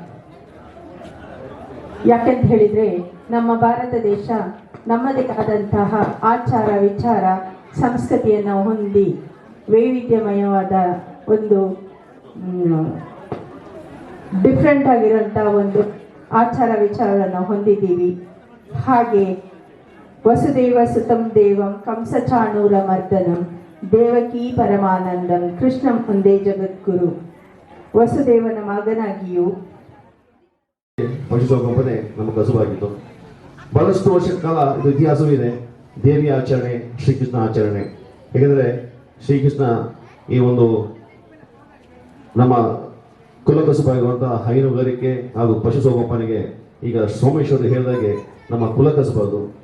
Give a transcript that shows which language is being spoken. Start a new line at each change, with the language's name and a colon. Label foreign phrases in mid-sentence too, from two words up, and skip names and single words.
Kannada: ಯಾಕೆಂತ ಹೇಳಿದರೆ ನಮ್ಮ ಭಾರತ ದೇಶ ನಮ್ಮದೇ ಆದಂತಹ ಆಚಾರ, ವಿಚಾರ, ಸಂಸ್ಕೃತಿಯನ್ನು ಹೊಂದಿ ವೈವಿಧ್ಯಮಯವಾದ ಒಂದು ಡಿಫ್ರೆಂಟ್ ಆಗಿರೋಂಥ ಒಂದು ಆಚಾರ ವಿಚಾರವನ್ನು ಹೊಂದಿದ್ದೀವಿ.
Sanskrit: ಹಾಗೆ ವಸುದೇವ ಸುತಂ ದೇವಂ ಕಂಸಚಾಣೂರ ಮರ್ದನಂ ದೇವಕೀ ಪರಮಾನಂದಂ ಕೃಷ್ಣಂ ಒಂದೇ ಜಗದ್ಗುರು.
Kannada: ವಸುದೇವನ ಮಗನಾಗಿಯೂ ಪಶುಸಂಗೋಪನೆ ನಮ್ಮ ಕಸುವಾಗಿತ್ತು. ಬಹಳಷ್ಟು ವರ್ಷದ ಕಾಲ ಇದು ಇತಿಹಾಸವೂ ಇದೆ. ದೇವಿ ಆಚರಣೆ, ಶ್ರೀಕೃಷ್ಣ ಆಚರಣೆ. ಏಕೆಂದರೆ ಶ್ರೀಕೃಷ್ಣ ಈ ಒಂದು ನಮ್ಮ ಕುಲಕಸುಬಾಗಿರುವಂತಹ ಹೈನುಗಾರಿಕೆ ಹಾಗೂ ಪಶುಸಂಗೋಪನೆಗೆ ಈಗ ಸೋಮೇಶ್ವರ ಹೇಳಿದಾಗೆ ನಮ್ಮ ಕುಲಕಸುಬದು.